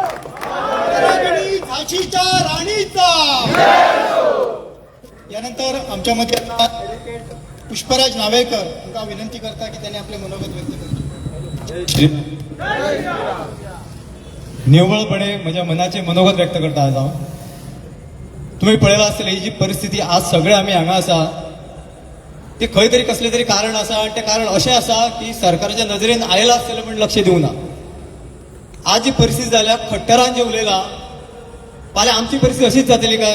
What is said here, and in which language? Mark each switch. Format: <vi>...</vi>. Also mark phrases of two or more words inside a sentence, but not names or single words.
<mr>झाशीच्या राणीचा. यानंतर आमच्यामध्ये आता पुष्पराज नावेकर यांना विनंती करता की त्यांनी आपले मनोगत व्यक्त करावे.</mr> <kok>निव्वळपणे माझ्या मनाचे मनोगत व्यक्त करता आज हांव. तुम्ही पळयला आसतले ही जी परिस्थिती आज सगळे आम्ही हांगा आसा ते खंय तरी कसले तरी कारण आसा आणि तें कारण अशें आसा की सरकाराच्या नजरेन आयला आसतलें पण लक्ष दिवना. आज जी परिस्थिती जाल्या खट्टरान जे उलयला फाल्यां आमची परिस्थिती अशीच जातली काय?</kok>